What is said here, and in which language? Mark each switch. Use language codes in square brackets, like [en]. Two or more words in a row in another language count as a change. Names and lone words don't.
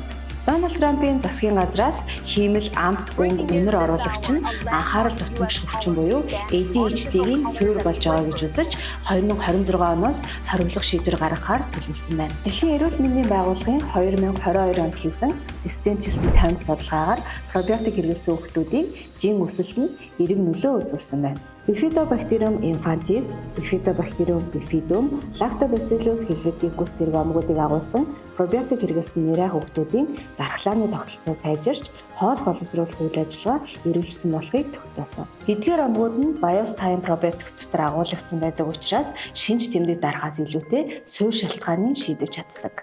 [mn] Дональд Трампын засгийн газраас хиймэл амт өнг үнэр оруулагч нь анхаарал дутмагш хөвчин буюу ADHD-ийн суурь болж байгаа гэж үзэж 2026 оноос хоримлох шийдвэр гаргахаар төлөвлөсөн байна. Дэлхийн эрүүл мэндийн байгууллагын 2022 онд хийсэн системчилсэн 50 судалгаагаар пробиотик хэрэглэсэн хүүхдүүдийн жин өсөлт нь эерэг нөлөө үзүүлсэн байна. Bifidobacterium infantis, Bifidobacterium bifidum, Lactobacillus helveticus зэрэг омгуудыг агуулсан пробиотик хэрэглэсэн няраа хүүхдүүдийн дархлааны тогтолцоо сайжирч, хоол боловсруулах үйл ажиллагаа эрүүлсэн болохыг тогтоосон. Эдгээр омгууд нь BioStime Probiotics дотор агуулгдсан байдаг учраас шинж тэмдэг дарахаас илүүтэй суурь шалтгааныг шийдэж чаддаг.